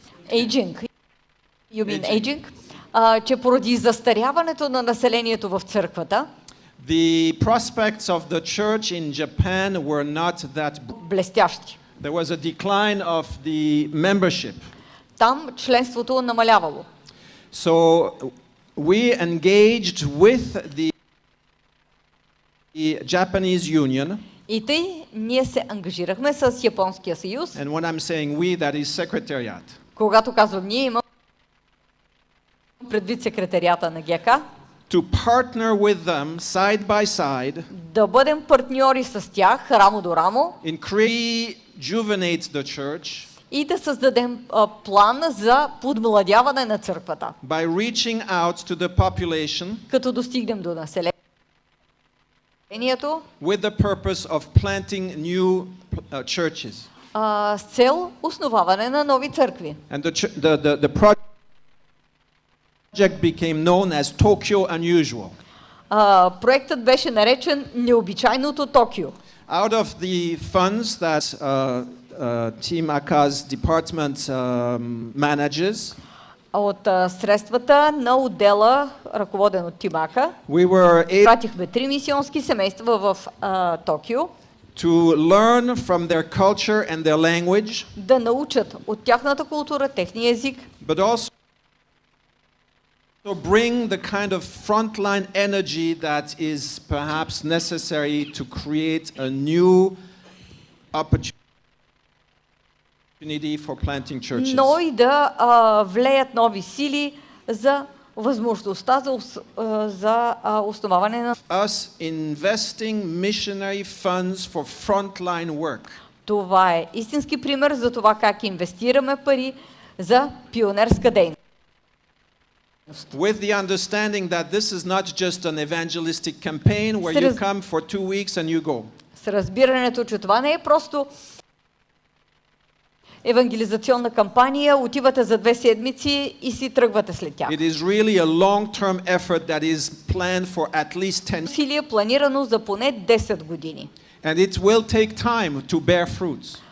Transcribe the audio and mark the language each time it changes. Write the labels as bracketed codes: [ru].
[en] aging, you mean aging, [bg] че поради застаряването на населението в църквата, [en] the prospects of the church in Japan were not that [bg] блестящи. [en] There was a decline of the membership. [bg] Там членството намалявало. [en] So we engaged with the Japanese Union. [bg] И тъй ние се ангажирахме с Японския съюз. [en] And when I'm saying we, that is secretariat. [bg] Когато казвам ние, имам предвид секретарията на ГК. [en] To partner with them side by side. [bg] Да бъдем партньори с тях, рамо до рамо. [en] In rejuvenate the church. [bg] И да създадем план за подмладяване на църквата. [en] By reaching out to the population. [bg] Като достигнем до населението. [en] With the purpose of planting new churches. [bg] С цел основаване на нови църкви. [en] And the project became known as Tokyo Unusual. [bg] Проектът беше наречен Необичайното Токио. [en] Out of the funds that Team Aka's department manages, [bg] от средствата на отдела, ръководен от Тимака, пратихме 3 мисионски семейства в Токио, [en] to learn from their culture and their language, [bg] да научат от тяхната култура, техния език, [en] but also bring the kind of frontline energy that is perhaps necessary to create a new opportunity for planting churches. [bg] Но и да влеят нови сили за възможността за основаване на [en] Us investing missionary funds for frontline work. [bg] Това е истински пример за това как инвестираме пари за пионерска дейност. [en] With the understanding that this is not just an evangelistic campaign where you come for 2 weeks and you go. [bg] С разбирането, че това не е просто евангелизационна кампания, отивате за 2 седмици и си тръгвате след тях. [en] It is really a long-term effort that is planned for at least 10 [bg] усилие планирано за поне 10 години. [en] And it will take time to bear fruits.